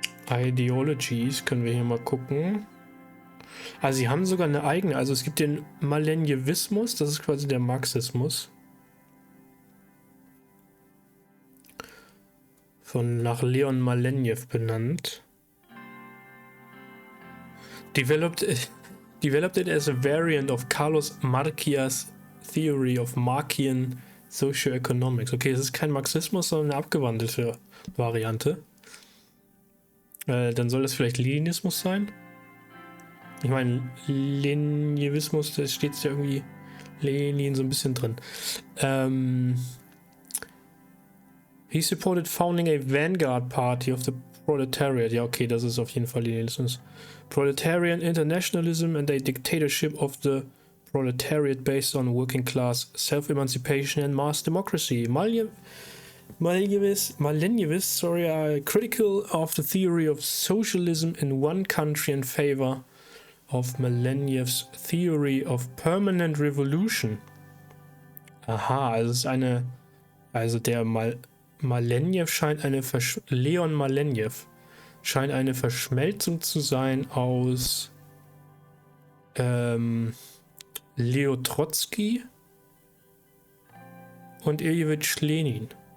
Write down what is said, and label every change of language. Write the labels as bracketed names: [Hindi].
[German] Ideologies, können wir hier mal gucken. Also sie haben sogar eine eigene, also es gibt den Malenjewismus, das ist quasi der Marxismus. Nach Leon Malenjew benannt. [English] Developed it as a variant of Carlos Marquias theory of Marquian socioeconomics. [German] Okay, es ist kein Marxismus, sondern eine abgewandelte Variante. Dann soll das vielleicht Leninismus sein? Ich meine, Leninismus, da steht ja irgendwie Lenin so ein bisschen drin. [English] He supported founding a vanguard party of the proletariat. [German] Ja, okay, das ist auf jeden Fall Leninismus. [English] Proletarian internationalism and a dictatorship of the proletariat based on working class self-emancipation and mass democracy. Malenjevis, are critical of the theory of socialism in one country in favor of Malenjevs theory of permanent revolution. [German] Aha, also der Malenjew scheint Leon Malenjew scheint eine Verschmelzung zu sein aus Leo Trotzki und Iljewitsch Lenin.